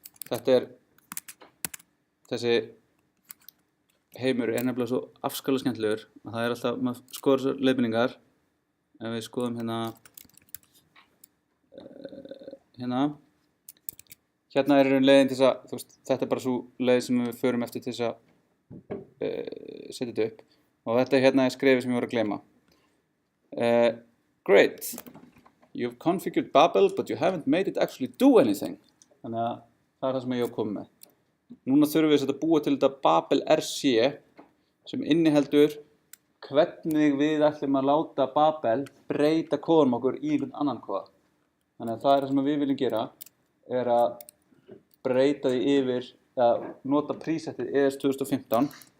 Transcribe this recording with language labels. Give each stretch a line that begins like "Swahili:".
Icelandic: Þetta er þessi heimur er nefnilega svo afskaplega skemmtilegur að það er alltaf, maður skoðar þessar leiðbeiningar. Ef við skoðum hérna hérna er leiðin til þess að, þú veist, þetta er bara svo leið sem við förum eftir til þess að setja þetta upp og þetta hérna er skrefið sem ég voru að gleyma.
English: Great, you've configured Babel but you haven't made it actually do anything.
Icelandic: Þannig að það er það sem ég hef komið með. Núna þurfum við að búa til þetta Babel RC sem inniheldur hvernig við ætlum að láta Babel breyta kóðunum okkur í einhvern annan kóða. Þannig að það er það sem við viljum gera, er að breyta því yfir, að nota presetið ES 2015.